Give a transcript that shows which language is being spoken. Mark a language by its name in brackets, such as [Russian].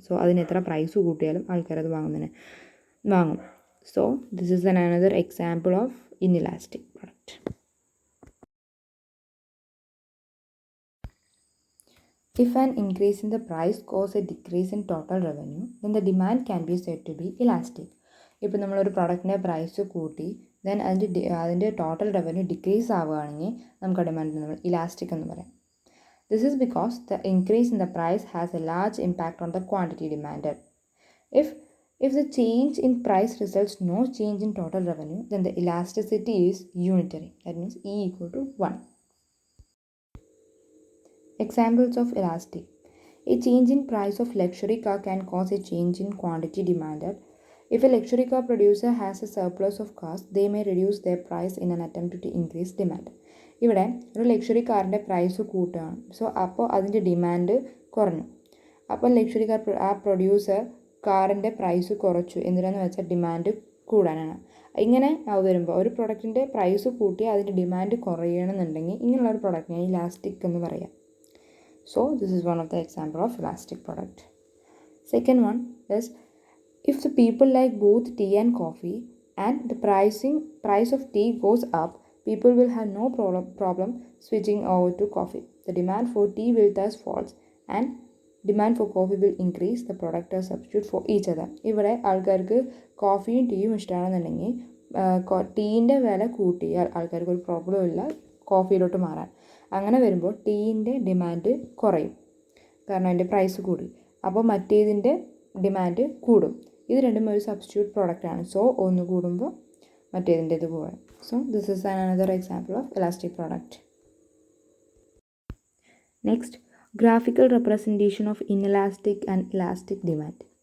[Malayalam] So അതിന് എത്ര price കൂട്ടിയാലും ആൾക്കാരത് വാങ്ങും. [English] So this is another example of inelastic product. If an increase in the price causes a decrease in total revenue, then the demand can be said to be elastic. [Malayalam] ഇപ്പോൾ നമ്മളൊരു പ്രൊഡക്റ്റിൻ്റെ price കൂട്ടി then അതിൻ്റെ total revenue decrease ആവുകയാണെങ്കിൽ നമുക്ക് ആ ഡിമാൻഡിനെ നമ്മൾ elastic എന്ന് പറയാം. [English] This is because the increase in the price has a large impact on the quantity demanded. If the change in price results no change in total revenue, then the elasticity is unitary. That means E equal to 1. Examples of elastic. A change in price of luxury car can cause a change in quantity demanded. If a luxury car producer has a surplus of cars, they may reduce their price in an attempt to increase demand. [Malayalam] ഇവിടെ ഒരു luxury കാറിൻ്റെ price കൂട്ടുകയാണ്. So അപ്പോൾ അതിൻ്റെ demand കുറഞ്ഞു. അപ്പോൾ luxury car ആ producer കാറിൻ്റെ പ്രൈസ് കുറച്ചു. എന്തിനാന്ന് വെച്ചാൽ ഡിമാൻഡ് കൂടാനാണ്. ഇങ്ങനെ വരുമ്പോൾ ഒരു പ്രൊഡക്റ്റിൻ്റെ പ്രൈസ് കൂട്ടി അതിൻ്റെ ഡിമാൻഡ് കുറയണമെന്നുണ്ടെങ്കിൽ ഇങ്ങനെയുള്ള ഒരു പ്രൊഡക്റ്റിനെ ഇലാസ്റ്റിക് എന്ന് പറയാം. [English] So this is one of the example of elastic product. Second one is if the people like both tea and coffee and the price of tea goes up, people will have no problem switching over to coffee. The demand for tea will thus fall and demand for coffee will increase. The product as substitute for each other. [Malayalam] ഇവിടെ ആൾക്കാർക്ക് കോഫിയും ടീയും ഇഷ്ടമാണെന്നുണ്ടെങ്കിൽ ടീൻ്റെ വില കൂട്ടിയാൽ ആൾക്കാർക്ക് ഒരു problem ഇല്ല കോഫിയിലോട്ട് മാറാൻ. അങ്ങനെ വരുമ്പോൾ ടീൻ്റെ ഡിമാൻഡ് കുറയും, കാരണം അതിൻ്റെ പ്രൈസ് കൂടി. അപ്പോൾ മറ്റേതിൻ്റെ ഡിമാൻഡ് കൂടും. ഇത് രണ്ടും ഒരു സബ്സ്റ്റിറ്റ്യൂട്ട് പ്രോഡക്റ്റാണ്. സോ ഒന്ന് കൂടുമ്പോൾ മറ്റേതിൻ്റെ ഇത് കൂടും. [English] So this is another example of elastic product. Next, graphical representation of inelastic and elastic demand.